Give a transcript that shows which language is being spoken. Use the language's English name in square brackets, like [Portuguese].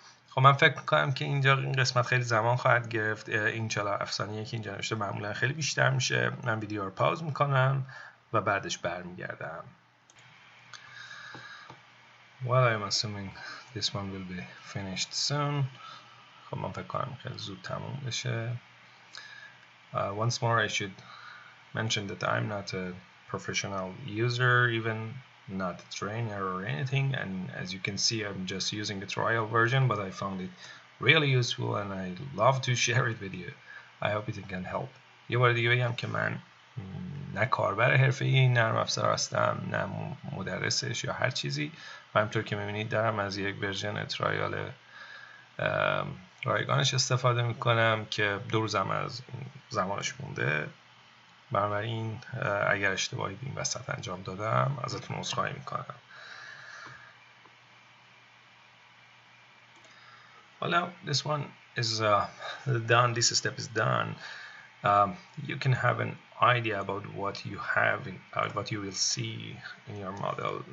[Persian] خب من فکر میکنم که اینجا این قسمت خیلی زمان خواهد گرفت. این 47 ثانیه که اینجا نوشته معمولا خیلی بیشتر میشه. من ویدیو رو پاوز میکنم و بعدش برمیگردم. [English] Well, I'm assuming this one will be finished soon. [Persian] خب من فکر کنم خیلی زود تموم بشه. [English] Once more, I should mention that I'm not a professional user, even not a trainer or anything, and as you can see I'm just using the trial version, but I found it really useful and I love to share it with you. I hope it can help. [Persian] یه بار دیگه بگم که من نه کاربر حرفه‌ای این نرم افزار هستم نه مدرسش یا هر چیزی، و همطور که می‌بینید دارم از یک ورژن ترایال رایگانش استفاده میکنم که 2 روزم از زمانش مونده. بنابراین اگر اشتباهی این وسط انجام دادم ازتون عذرخواهی میکنم. [English] Well, now this one is done. This step is done. you can have an idea about what you have what you will see in your model.